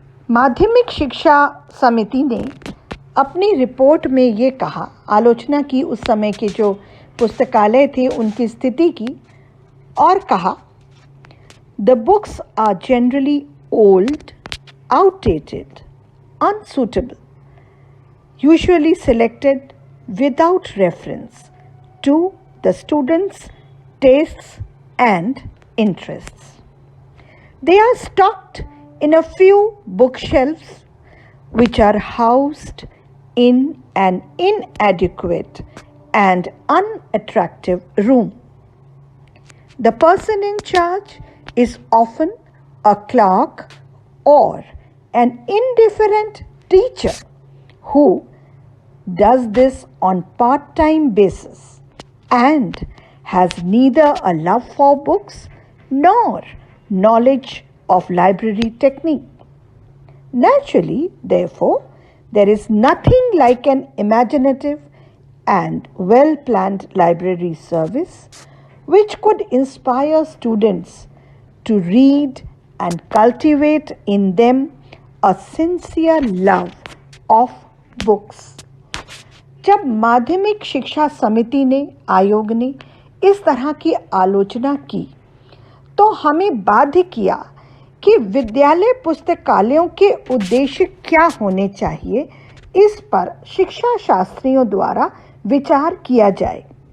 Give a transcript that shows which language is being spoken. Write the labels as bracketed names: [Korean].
[Hindi] माध्यमिक शिक्षा समिति ने अपनी रिपोर्ट में ये कहा, आलोचना की उस समय के जो पुस्तकालय थे उनकी स्थिति की, और कहा [English] The books are generally old, outdated, unsuitable, usually selected without reference to the students' tastes and interests. They are stocked in a few bookshelves which are housed in an inadequate and unattractive room. The person in charge is often a clerk or an indifferent teacher who does this on part-time basis and has neither a love for books nor knowledge of library technique. Naturally, therefore, there is nothing like an imaginative and well-planned library service which could inspire students to read and cultivate in them a sincere love of books. [Hindi] जब माध्यमिक शिक्षा समिति ने, आयोग ने इस तरह की आलोचना की तो हमें बाध्य किया कि विद्यालय पुस्तकालयों के उद्देश्य क्या होने चाहिए, इस पर शिक्षा शास्त्रियों द्वारा विचार किया जाए।